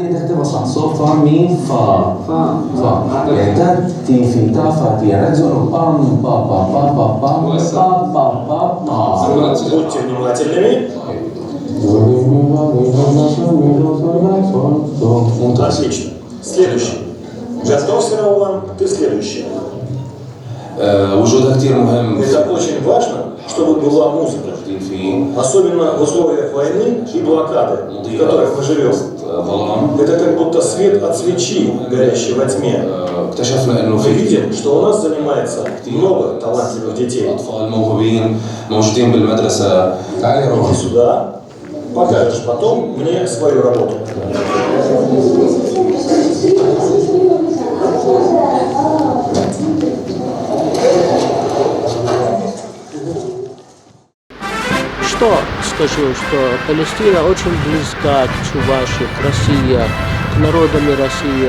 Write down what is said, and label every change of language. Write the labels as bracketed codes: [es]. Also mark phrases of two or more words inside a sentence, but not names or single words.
[ru] Будьте внимательными. Отлично. Следующий. Готовься, Раулан, ты следующий. [ar] وجودها كتير مهم [ru] Это очень важно, чтобы была музыка. [ar] فيه [ru] Особенно в условиях войны и блокады, в которых мы живем. [ar] ظلام. [ru] Это как будто свет от свечи, горящей во тьме. [ar] اكتشفنا انه [ru] Мы [ar] في [ru] видим, что у нас занимается много талантливых детей. [ar] اطفال موهوبين موجودين بالمدرسه. تعالي روح. [ru] Иди сюда, покажешь потом мне свою работу. Что скажу, что Палестина очень близка к Чувашии, к России, к народам России.